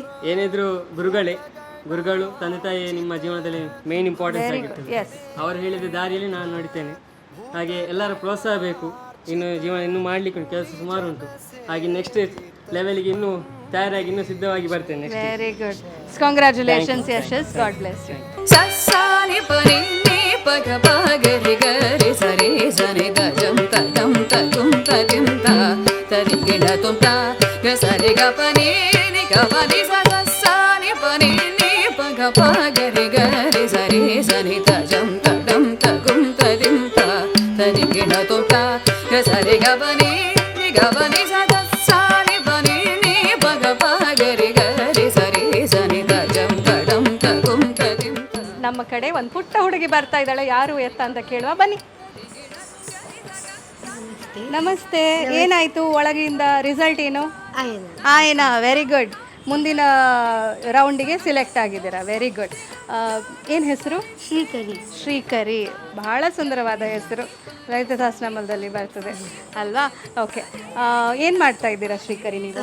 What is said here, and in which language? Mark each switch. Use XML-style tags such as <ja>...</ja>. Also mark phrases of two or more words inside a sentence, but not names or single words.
<kn>ಏನಿದ್ರು ಗುರುಗಳು ತಂದೆ ತಾಯಿ ನಿಮ್ಮ ಜೀವನದಲ್ಲಿ</kn> <en>main importance</en> <kn>ಆಗಿರ್ತದೆ ಎಸ್ ಅವರು ಹೇಳಿದ ದಾರಿಯಲ್ಲಿ ನಾನು ನಡಿತೇನೆ ಹಾಗೆ ಎಲ್ಲರ ಪ್ರೋತ್ಸಾಹ ಬೇಕು ಇನ್ನು ಜೀವನ ಇನ್ನೂ ಮಾಡಲಿಕ್ಕೆ ಕೆಲಸ ಸುಮಾರು ಉಂಟು ಹಾಗೆ</kn> <en>next levelಗೆ</en> <kn>ಇನ್ನೂ ತಯಾರಾಗಿ ಇನ್ನೂ ಸಿದ್ಧವಾಗಿ ಬರ್ತೇನೆ</kn> <en>very good congratulations ಯಶಸ್ God bless you ಸಸ್ಸಾನಿ ಪನಿ ನೀ ಪಗ ಪಗರಿ ಗರಿ ಸರಿ ಸನಿ ದಜಂ ತದಂ ತದುಂ ತದಿಂ ತ ತರಿ ಗಿಡ ತುಂ ತ ಗ ಸರಿ ಗ ಪನಿ ನಿ ಗ ಪನಿ ಸಸ್ಸಾನಿ ಪನಿ ನೀ ಪಗ ಪಗರಿ ಗರಿ ಸರಿ ಸನಿ ದಜಂ ತದಂ ತಗುಂ ತದಿಂ ತ ತರಿ ಗಿಡ ತುಂ ತ ಗ ಸರಿ ಗ ಪನಿ ನಿ ಗ ಪನಿ ಸಸ್ಸಾನಿ ಪನಿ ನೀ ಪಗ ಪಗರಿ ಗರಿ ಸರಿ ಸನಿ ದಜಂ ತದಂ ತಗುಂ ತದಿಂ ತ.</en> <kn>ನಮ್ಮ ಕಡೆ ಒಂದು ಪುಟ್ಟ ಹುಡುಗಿ ಬರ್ತಾ ಇದ್ದಾಳೆ ಯಾರು ಎತ್ತ ಅಂತ ಕೇಳುವ ಬನ್ನಿ ನಮಸ್ತೆ ಏನಾಯ್ತು ಒಳಗಿಂದ ರಿಸಲ್ಟ್ ಏನು ಆಯ್ನಾ</kn> <en>very good</en> <kn>ಮುಂದಿನ ರೌಂಡಿಗೆ ಸಿಲೆಕ್ಟ್ ಆಗಿದ್ದೀರಾ</kn> <en>very good</en> <kn>ಏನು ಹೆಸರು ಶ್ರೀಕರಿ ಬಹಳ ಸುಂದರವಾದ ಹೆಸರು ರೈತ ಸಹಸ್ರನಾಮದಲ್ಲಿ ಬರ್ತದೆ ಅಲ್ವಾ ಓಕೆ ಏನು ಮಾಡ್ತಾ ಇದ್ದೀರಾ ಶ್ರೀಕರಿ ನೀವು</kn>